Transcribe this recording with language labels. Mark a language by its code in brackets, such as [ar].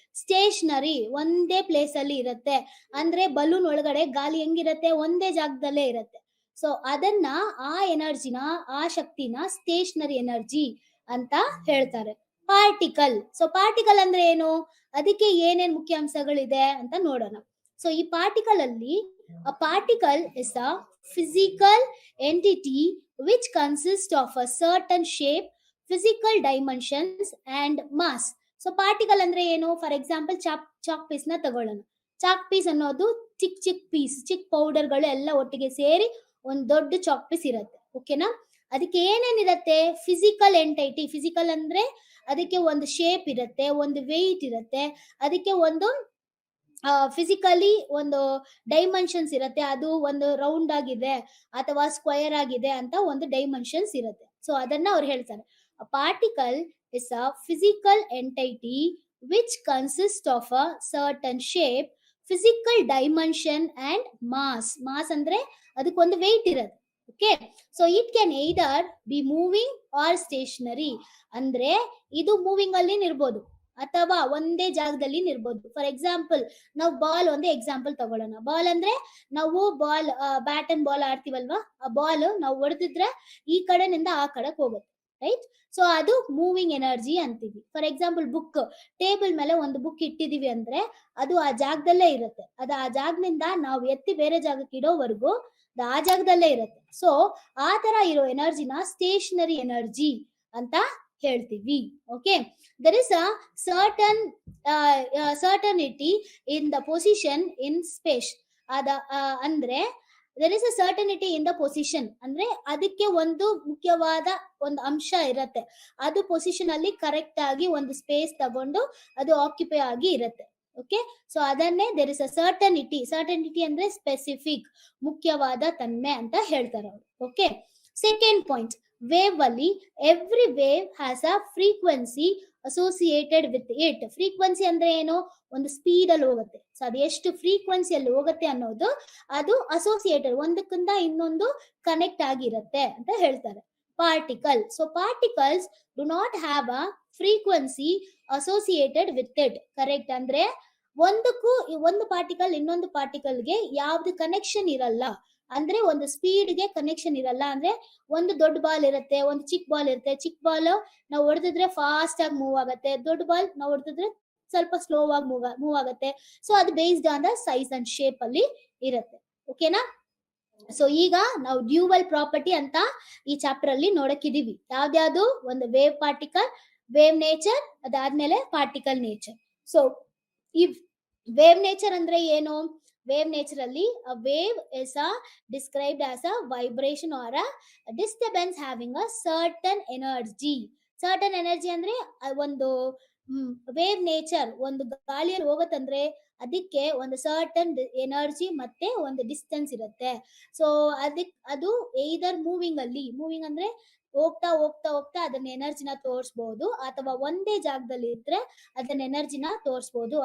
[kn] Stationery ಒಂದೇ place ಅಲ್ಲಿ ಇರುತ್ತೆ. ಅಂದ್ರೆ ಬಲೂನ್ ಒಳಗಡೆ ಗಾಳಿ ಹೆಂಗಿರತ್ತೆ, ಒಂದೇ ಜಾಗದಲ್ಲೇ ಇರತ್ತೆ. ಸೊ ಅದನ್ನ ಆ ಎನರ್ಜಿನ, ಆ ಶಕ್ತಿನ ಸ್ಟೇಷನರಿ ಎನರ್ಜಿ ಅಂತ ಹೇಳ್ತಾರೆ. ಪಾರ್ಟಿಕಲ್. ಸೊ ಪಾರ್ಟಿಕಲ್ ಅಂದ್ರೆ ಏನು, ಅದಕ್ಕೆ ಏನೇನ್ ಮುಖ್ಯಾಂಶಗಳಿದೆ ಅಂತ ನೋಡೋಣ. [en] so [kn] ಈ ಪಾರ್ಟಿಕಲ್ ಅಲ್ಲಿ [en] a particle is a physical entity which consists of a certain shape, physical dimensions and mass. [kn] So particle ಅಂದ್ರೆ ಏನು? ಫಾರ್ ಎಕ್ಸಾಂಪಲ್, ಚಾಕ್ ಪೀಸ್ ನ ತಗೊಳ್ಳೋಣ. ಚಾಕ್ ಪೀಸ್ ಅನ್ನೋದು ಚಿಕ್ಕ ಪೌಡರ್ಗಳು ಎಲ್ಲ ಒಟ್ಟಿಗೆ ಸೇರಿ ಒಂದ್ ದೊಡ್ಡ ಚಾಕ್ ಪೀಸ್ ಇರುತ್ತೆ. ಓಕೆನಾ, ಅದಕ್ಕೆ ಏನೇನಿರತ್ತೆ? ಫಿಸಿಕಲ್ ಎಂಟೈಟಿ. ಫಿಸಿಕಲ್ ಅಂದ್ರೆ ಅದಕ್ಕೆ ಒಂದು ಶೇಪ್ ಇರುತ್ತೆ, ಒಂದು ವೆಯ್ಟ್ ಇರುತ್ತೆ, ಅದಕ್ಕೆ ಒಂದು ಫಿಸಿಕಲಿ ಒಂದು ಡೈಮೆನ್ಷನ್ಸ್ ಇರುತ್ತೆ. ಅದು ಒಂದು ರೌಂಡ್ ಆಗಿದೆ ಅಥವಾ ಸ್ಕ್ವಯರ್ ಆಗಿದೆ ಅಂತ ಒಂದು ಡೈಮೆನ್ಷನ್ಸ್ ಇರುತ್ತೆ. ಸೊ ಅದನ್ನ ಅವ್ರು ಹೇಳ್ತಾರೆ. [en] A particle is a physical entity which consists of a certain shape, physical dimension and mass. [kn] Mass ಅಂದ್ರೆ ಅದಕ್ಕೊಂದು ವೆಯ್ಟ್ ಇರುತ್ತೆ. [en] Okay, so it can either be moving or stationary. [kn] ಅಂದ್ರೆ ಇದು ಮೂವಿಂಗ್ ಅಲ್ಲಿ ಇರ್ಬೋದು ಅಥವಾ ಒಂದೇ ಜಾಗದಲ್ಲಿ ಇರ್ಬೋದು. ಫಾರ್ ಎಕ್ಸಾಂಪಲ್, ನಾವು ಬಾಲ್ ಒಂದೇ ಎಕ್ಸಾಂಪಲ್ ತಗೊಳ್ಳೋಣ. ಬಾಲ್ ಅಂದ್ರೆ ನಾವು ಬ್ಯಾಟ್ ಅಂಡ್ ಬಾಲ್ ಆಡ್ತೀವಲ್ವಾ, ಆ ಬಾಲ್ ನಾವು ಹೊಡೆದಿದ್ರೆ ಈ ಕಡೆನಿಂದ ಆ ಕಡೆಗೆ ಹೋಗುತ್ತೆ, ರೈಟ್? ಸೊ ಅದು ಮೂವಿಂಗ್ ಎನರ್ಜಿ ಅಂತೀವಿ. ಫಾರ್ ಎಕ್ಸಾಂಪಲ್, ಬುಕ್, ಟೇಬಲ್ ಮೇಲೆ ಒಂದು ಬುಕ್ ಇಟ್ಟಿದೀವಿ ಅಂದ್ರೆ ಅದು ಆ ಜಾಗದಲ್ಲೇ ಇರುತ್ತೆ. ಅದು ಆ ಜಾಗದಿಂದ ನಾವು ಎತ್ತಿ ಬೇರೆ ಜಾಗಕ್ಕೆ ಇಡೋವರೆಗೂ ಆ ಜಾಗದಲ್ಲೇ ಇರುತ್ತೆ. ಸೊ ಆ ತರ ಇರೋ ಎನರ್ಜಿನ ಸ್ಟೇಷನರಿ ಎನರ್ಜಿ ಅಂತ ಹೇಳ್ತೀವಿ. [en] Okay, there is a certain certainty in the position in space. [kn] ಅದ ಅಂದ್ರೆ [en] there is a certainty in the position [kn] ಅಂದ್ರೆ ಅದಕ್ಕೆ ಒಂದು ಮುಖ್ಯವಾದ ಒಂದು ಅಂಶ ಇರತ್ತೆ, ಅದು ಪೊಸಿಷನ್ ಅಲ್ಲಿ ಕರೆಕ್ಟ್ ಆಗಿ ಒಂದು ಸ್ಪೇಸ್ ತಗೊಂಡು ಅದು ಆಕ್ಯುಪೈ ಆಗಿ ಇರತ್ತೆ. [en] Okay, so ಅದನ್ನೇ there is a certainty. [kn] certainty ಅಂದ್ರೆ ಸ್ಪೆಸಿಫಿಕ್, ಮುಖ್ಯವಾದ ತನ್ಮೆ ಅಂತ ಹೇಳ್ತಾರೆ ಅವರು. [en] ಓಕೆ, second point, wave ಅಲ್ಲಿ every wave has a frequency associated with it. [kn] Frequency ಅಂದ್ರೆ ಏನು, ಒಂದು ಸ್ಪೀಡ್ ಅಲ್ಲಿ ಹೋಗುತ್ತೆ. ಸೊ ಅದು ಎಷ್ಟು ಫ್ರೀಕ್ವೆನ್ಸಿಯಲ್ಲಿ ಹೋಗುತ್ತೆ ಅನ್ನೋದು ಅದು ಅಸೋಸಿಯೇಟೆಡ್, ಒಂದಕ್ಕಿಂತ ಇನ್ನೊಂದು ಕನೆಕ್ಟ್ ಆಗಿರುತ್ತೆ ಅಂತ ಹೇಳ್ತಾರೆ. [en] Particle, so particles do not have a frequency associated with it. [kn] Correct, ಅಂದ್ರೆ ಒಂದಕ್ಕೂ ಒಂದು ಪಾರ್ಟಿಕಲ್ ಇನ್ನೊಂದು ಪಾರ್ಟಿಕಲ್ಗೆ ಯಾವ್ದು ಕನೆಕ್ಷನ್ ಇರಲ್ಲ, ಅಂದ್ರೆ ಒಂದು ಸ್ಪೀಡ್ಗೆ ಕನೆಕ್ಷನ್ ಇರಲ್ಲ. ಅಂದ್ರೆ ಒಂದು ದೊಡ್ಡ ಬಾಲ್ ಇರುತ್ತೆ, ಒಂದು ಚಿಕ್ಕ ಬಾಲ್ ಇರುತ್ತೆ. ಚಿಕ್ಕ ಬಾಲ್ ನಾವು ಹೊಡೆದಿದ್ರೆ ಫಾಸ್ಟ್ ಆಗಿ ಮೂವ್ ಆಗುತ್ತೆ, ದೊಡ್ಡ ಬಾಲ್ ನಾವು ಹೊಡೆದಿದ್ರೆ ಸ್ವಲ್ಪ ಸ್ಲೋ ಆಗಿ ಮೂವ್ ಆಗುತ್ತೆ. [en] so ಅದು based on the size and shape [kn] ಅಲ್ಲಿ ಇರುತ್ತೆ. ಓಕೆನಾ? ಸೊ ಈಗ ನಾವು ಡ್ಯೂವಲ್ ಪ್ರಾಪರ್ಟಿ ಅಂತ ಈ ಚಾಪ್ಟರ್ ಅಲ್ಲಿ ನೋಡಕ್ಕಿದೀವಿ. ಯಾವ್ದ್ಯಾವ್ದು, ಒಂದು ವೇವ್ ಪಾರ್ಟಿಕಲ್, ವೇವ್ ನೇಚರ್, ಅದಾದ್ಮೇಲೆ ಪಾರ್ಟಿಕಲ್ ನೇಚರ್. ಸೊ ಈ ವೇವ್ ನೇಚರ್ ಅಂದ್ರೆ ಏನು? ವೇವ್ ನೇಚರ್ ಅಲ್ಲಿ [en] a wave is described as a vibration or a disturbance having a certain energy. [kn] certain energy ಅಂದ್ರೆ ಒಂದು ವೇವ್ ನೇಚರ್ ಒಂದು ಗಾಳಿಯಲ್ಲಿ ಹೋಗತ್ತಂದ್ರೆ ಅದಕ್ಕೆ ಒಂದು ಸರ್ಟನ್ ಎನರ್ಜಿ ಮತ್ತೆ ಒಂದು ಡಿಸ್ಟೆನ್ಸ್ ಇರುತ್ತೆ. ಸೊ ಅದು either ಮೂವಿಂಗ್ ಅಂದ್ರೆ ಹೋಗ್ತಾ ಹೋಗ್ತಾ ಹೋಗ್ತಾ ಅದನ್ನ ಎನರ್ಜಿನ ತೋರಿಸಬಹುದು, ಅಥವಾ ಒಂದೇ ಜಾಗದಲ್ಲಿ ಇದ್ರೆ ಅದನ್ನ ಎನರ್ಜಿನ ತೋರಿಸಬಹುದು.